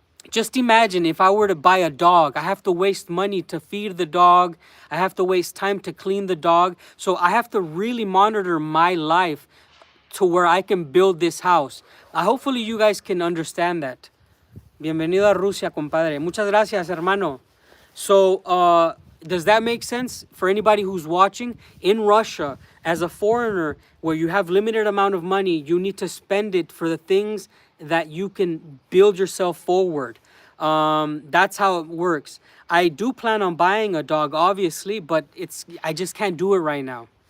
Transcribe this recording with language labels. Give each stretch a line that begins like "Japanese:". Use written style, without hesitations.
English: Just imagine if I were to buy a dog, I have to waste money to feed the dog. I have to waste time to clean the dog. So I have to really monitor my life to where I can build this house. Hopefully you guys can understand that.
Spanish: Bienvenido a Rusia, compadre. Muchas gracias, hermano.
English: So, does that make sense for anybody who's watching? In Russia, as a foreigner, where you have limited amount of money, you need to spend it for the things that you can build yourself forward. That's how it works. I do plan on buying a dog, obviously, but I just can't do it right now.